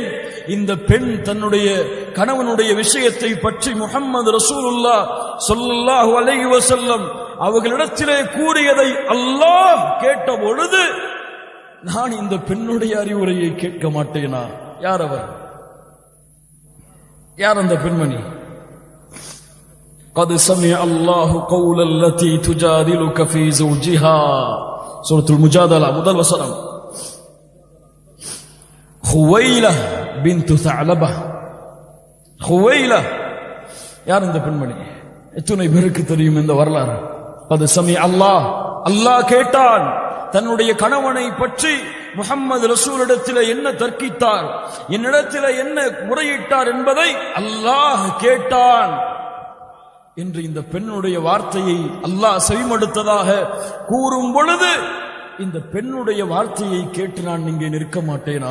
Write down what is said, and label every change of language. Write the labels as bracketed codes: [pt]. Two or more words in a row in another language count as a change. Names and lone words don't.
[ta] இந்த பெண் தன்னுடைய கணவனுடைய விஷயத்தை பற்றி முஹம்மது [ar] رسول الله صلى الله عليه وسلم [ta] அவர்களிடத்திலே கூறியதை அல்லாஹ் கேட்ட பொழுது நான் இந்த பெண்ணுடைய அறிவுரையை கேட்க மாட்டேனா? யார் அவர்? யார் அந்த பெண்மணி? [ar] قد سمع الله قول التي تجادلك في زوجها, [ta] சூரத்துல் முஜாதலா முதல் வசனம். ஹுவைலா பின்து தஅலபா. ஹுவைலா யார் இந்த பெண்மணி? எத்தனை பேருக்கு தெரியும் இந்த வரலாறு? [ar] قد سمع الله, [ta] அல்லாஹ் கேட்டான் தன்னுடைய கணவனை பற்றி முஹம்மது ரசூலிடத்தில் என்ன தர்க்கித்தார், என்னிடத்தில் என்ன முறையிட்டார் என்பதை அல்லாஹ் கேட்டான் என்று இந்த பெண்ணுடைய வார்த்தையை அல்லாஹ் செவிமடுத்ததாக கூறும் பொழுது இந்த பெண்ணுடைய வார்த்தையை கேட்டு நான் இங்கே நிற்க மாட்டேனா?